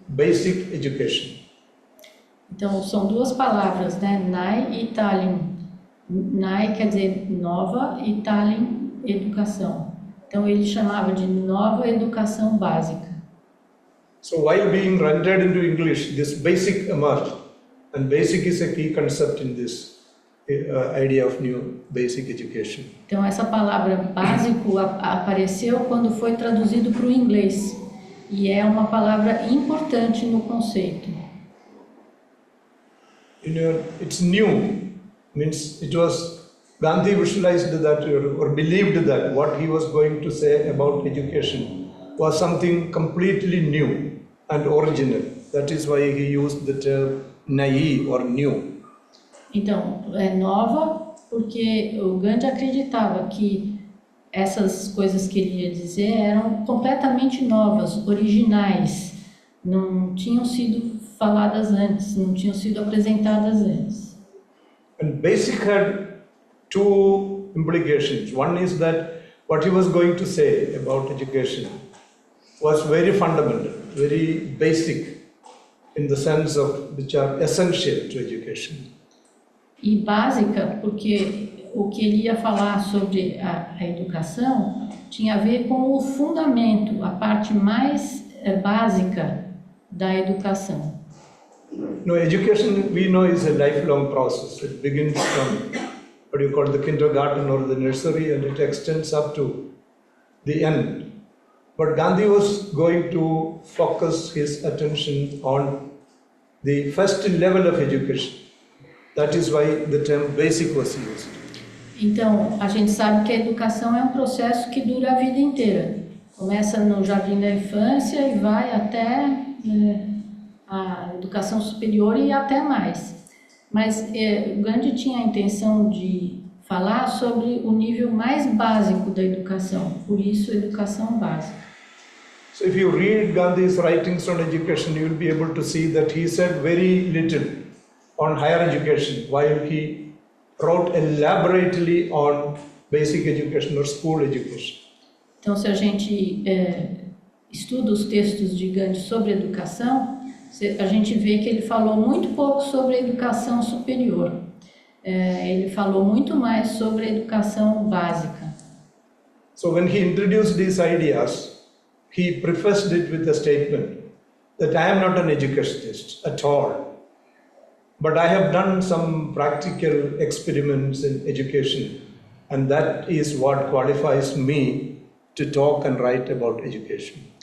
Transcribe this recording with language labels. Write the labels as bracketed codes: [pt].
[en] basic education. [pt] Então, são duas palavras, né? Nai e Tallinn. Nai quer dizer nova e Tallinn, educação. Então, ele chamava de nova educação básica. [en] So while being rendered into English, this basic emerged, and basic is a key concept in this idea of new basic education. [pt] Então, essa palavra básico apareceu quando foi traduzido para o inglês. E é uma palavra importante no conceito. [en] It's new, means it was Gandhi visualized that or believed that what he was going to say about education was something completely new and original. That is why he used the term naive or new. [pt] Então, é nova porque o Gandhi acreditava que essas coisas que ele ia dizer eram completamente novas, originais, não tinham sido faladas antes, não tinham sido apresentadas antes. [en] And basic had two implications. One is that what he was going to say about education was very fundamental, very basic in the sense of which are essential to education. [pt] E básica porque o que ele ia falar sobre a educação tinha a ver com o fundamento, a parte mais básica da educação. [en] No, education we know is a lifelong process. It begins from what you call the kindergarten or the nursery, and it extends up to the end. But Gandhi was going to focus his attention on the first level of education. That is why the term basic was used. [pt] Então, a gente sabe que a educação é um processo que dura a vida inteira. Começa no jardim da infância e vai até a educação superior e até mais. Mas Gandhi tinha a intenção de falar sobre o nível mais básico da educação, por isso educação básica. [en] So if you read Gandhi's writings on education, you will be able to see that he said very little on higher education, while he wrote elaborately on basic education or school education. [pt] Então, se a gente estuda os textos de Gandhi sobre educação, a gente vê que ele falou muito pouco sobre a educação superior. Ele falou muito mais sobre a educação básica. [en] So when he introduced these ideas, he prefaced it with a statement that I am not an educationist at all, but I have done some practical experiments in education, and that is what qualifies me to talk and write about education.